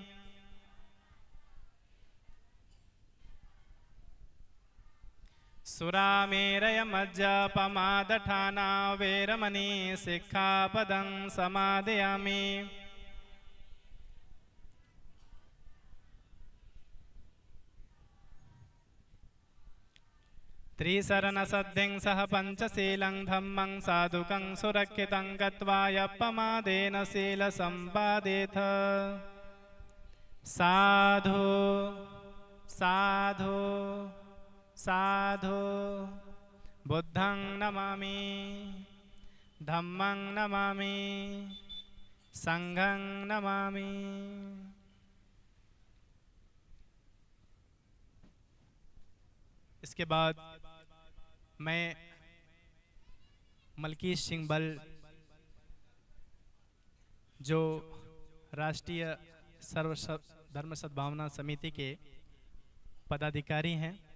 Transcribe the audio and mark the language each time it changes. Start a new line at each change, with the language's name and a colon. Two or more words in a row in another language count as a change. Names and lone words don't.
Pali: सुरामेरयमज्जपमादठाना वेरमणि सिक्खापदं समादयामि त्रिशरणसद्धिं सह पञ्चशीलं धम्मं साधुकं सुरक्षितं गत्वा यप्पमादेन शीलसम्पादेथ साधु साधु साधु बुद्धं नमामि धम्मं नमामि संघं नमामि।
Hindi: इसके बाद मैं मलकीश सिंह बल जो राष्ट्रीय सर्व धर्म सद्भावना समिति के पदाधिकारी हैं,